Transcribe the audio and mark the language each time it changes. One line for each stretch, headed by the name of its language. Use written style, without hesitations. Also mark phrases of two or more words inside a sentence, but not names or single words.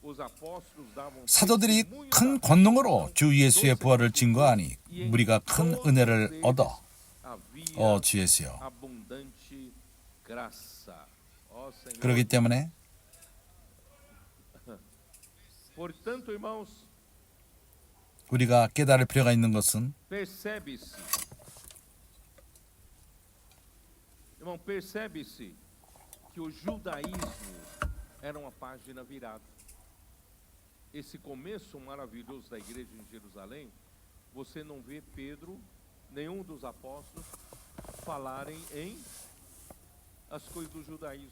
Korean: 사도들이 큰 권능으로 주 예수의 부활을 증거하니 무리가 큰 은혜를 얻어 주 예수여. 그렇기 때문에 우리가 깨달을 필요가 있는 것은
Portuguese: que o judaísmo era uma página virada. Esse começo maravilhoso da igreja em Jerusalém, você não vê Pedro, nenhum dos apóstolos, falarem em as coisas do judaísmo.